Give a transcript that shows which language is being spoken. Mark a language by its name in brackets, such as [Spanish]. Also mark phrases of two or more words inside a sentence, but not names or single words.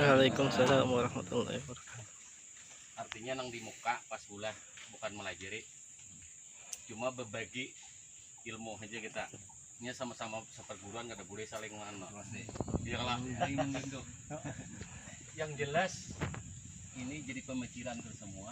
[Arabic] Waalaikumsalam warahmatullahi wabarakatuh. [Banjar] Artinya nang di muka pas ulah bukan melajari, cuma berbagi ilmu aja kita. Ini sama-sama seperguruan kada boleh saling mana. Iyalah. [Indonesian] Yang jelas ini jadi pemikiran ke semua.